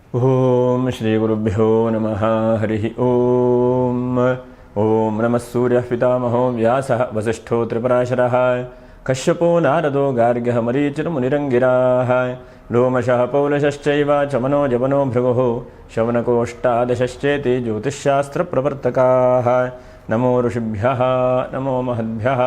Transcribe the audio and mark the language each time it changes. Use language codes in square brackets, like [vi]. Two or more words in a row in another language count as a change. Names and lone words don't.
[sa] ಓಂ ಶ್ರೀ ಗುರುಭ್ಯೋ ನಮಃ ಹರಿ ಓಂ. ಓಂ ನಮಃ ಸೂರ್ಯಃ ಪಿತಾಮಹೋ ವ್ಯಾಸಃ ವಸಿಷ್ಠೋ ತ್ರಿಪರಾಶರಃ ಕಶ್ಯಪೋ ನಾರದೋ ಗಾರ್ಗ್ಯಃ ಮರೀಚಿರ್ಮುನಿರಂಗಿರಾಃ ಲೋಮಶಃ ಪೌಲಶಶ್ಚೈವ ಚಮನೋ ಜವನೋ ಭೃಗುಃ ಶೌನಕೋಷ್ಟಾದಶಶ್ಚೇತಿ ಜ್ಯೋತಿಷ್ಶಾಸ್ತ್ರಪ್ರವರ್ತಕಾಃ. ನಮೋ ಋಷಿಭ್ಯಃ ನಮೋ ಮಹದ್ಭ್ಯಃ.